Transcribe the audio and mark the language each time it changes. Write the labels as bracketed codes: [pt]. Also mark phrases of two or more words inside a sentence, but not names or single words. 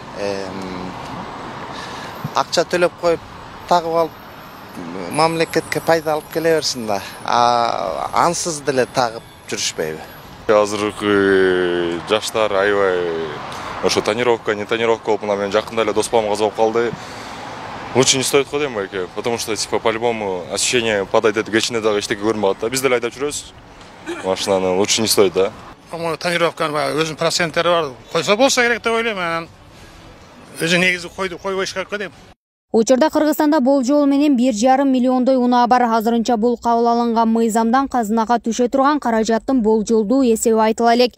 [ky] Акча төлөп коюп, тагып алып, мамлекетке пайда алып келе берсин да. Ансыз деле тагып жүрүшпөйбү? Азыркы жаштар аябай ошо тонировка, [ru] не тонировка [ky] болуп, мына мен жакында эле доспам каза болуп калды. [ru] Лучше не стоит [ky] го дейм байке, [ru] потому что типа по-любому ощущение падает [ky] этип кечинде дагы эчтеке көрүнбөй калат да. Биз деле айдап жүрөбүз. Машинаны [ru] лучше не стоит [ky] да. Тонировканын өзүнүн проценттери бар. Койсо болсо керек деп ойлойм мен. Өзү негизи койбош керек го дейм. Учурда Кыргызстанда болжол менен 1,5 миллиондой унаа бар. Азырынча бул кабыл алынган мыйзамдан казынага түшө турган каражаттын болжолдуу эсеби айтыла элек.